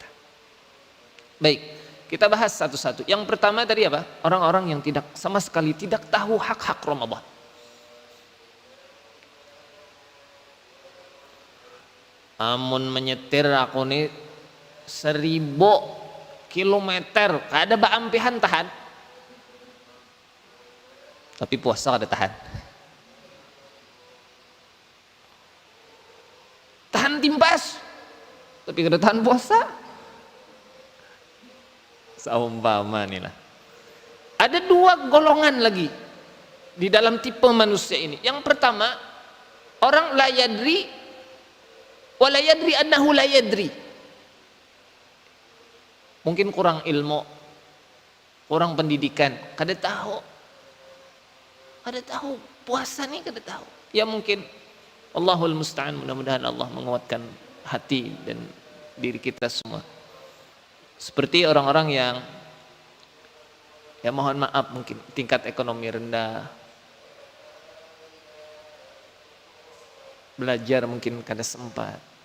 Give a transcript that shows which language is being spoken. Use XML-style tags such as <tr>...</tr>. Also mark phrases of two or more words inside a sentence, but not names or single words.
<id>Baik, kita bahas satu-satu. Yang pertama tadi apa? Orang-orang yang tidak sama sekali tidak tahu hak-hak Ramadan. Amun menyetir aku nih 1000 kilometer,</id> <bjn>kada baampihan tahan.</bjn> <id>Tapi puasa kada tahan. Tahan timbas, tapi kada tahan puasa.</id> <bjn>Saumpama nih lah.</bjn> <id>Ada dua golongan lagi di dalam tipe manusia ini. Yang pertama, orang</id> <ar>لا يدري ولا يدري أنه لا يدري.</ar> <id>Mungkin kurang ilmu, kurang pendidikan, kada tahu. Kada tahu puasa nih, kada tahu. Ya mungkin</id> <ar>الله المستعان,</ar> <id>mudah-mudahan Allah menguatkan hati dan diri kita semua. Seperti orang-orang yang ya mohon maaf mungkin tingkat ekonomi rendah, belajar mungkin kada sempat.</id>